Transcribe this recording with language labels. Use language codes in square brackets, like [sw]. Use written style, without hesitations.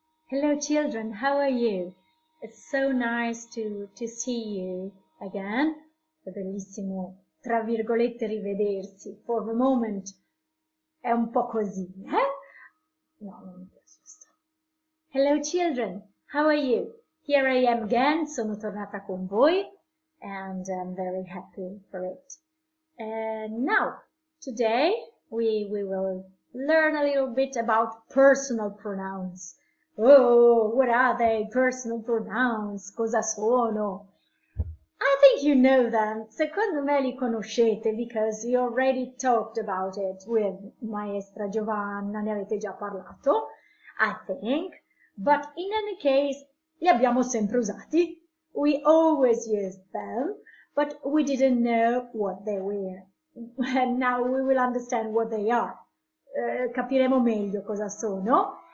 [en] Hello children, how are you? It's so nice to see you again. [it] È bellissimo, tra virgolette, rivedersi. [en] For the moment [it] è un po' così, eh? No, non mi piace questo. [en] Hello children, how are you? Here I am again, [it] sono tornata con voi [en] and I'm very happy for it. And now, today we will learn a little bit about personal pronouns. Oh, what are they? Personal pronouns? [it] Cosa sono? [en] I think you know them. [it] Secondo me li conoscete [en] because you already talked about it with Maestra Giovanna, [it] ne avete già parlato, [en] I think. But in any case, [it] li abbiamo sempre usati. [en] We always used them, but we didn't know what they were. And now we will understand what they are. [it] Capiremo meglio cosa sono.